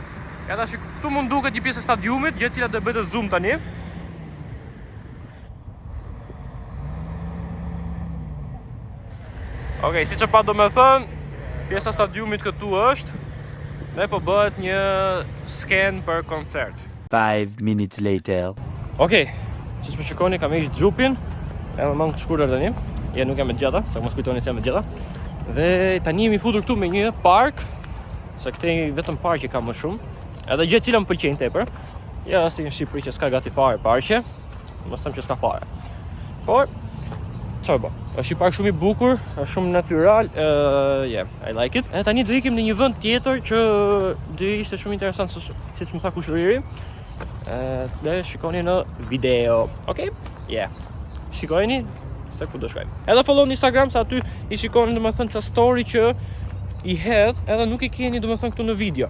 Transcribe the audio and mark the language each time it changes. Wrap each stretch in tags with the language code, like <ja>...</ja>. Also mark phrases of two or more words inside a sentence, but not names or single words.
<sq>Ja tash këtu mund duket një pjesë e stadiumit, gjë e cila do bëhet zoom tani. Okej, siç e pa domethënë, pjesa e stadiumit këtu është. Dhe po bëhet një skenë për koncert.</sq> <en>5 minutes later.</en> <sq>Okej, siç po shikoni kam heqë xhupin, edhe më të shkurtër tani. Ja nuk jam me gjata, sa mos kujtoni se jam me gjata. Dhe tani jemi futur këtu me një park, se këtej vetëm parqe ka më shumë. Edhe gjë e cila më pëlqen tepër. Ja, si në Shqipëri që s'ka gati fare parqe, mos them që s'ka fare. Por çfarë bë? Është një park shumë i bukur, është shumë natyral,</sq> <en>yeah, I like it.</en> <sq>E tani do ikim në një vend tjetër që do ishte shumë interesant, siç më tha kushëriri. Dhe shikoni në video. Okej? Yeah. Shikojeni se ku do shkojmë. Edhe follow në Instagram se aty i shikoni domethënë çfarë story që i hedh, edhe nuk i keni domethënë këtu në video.</sq>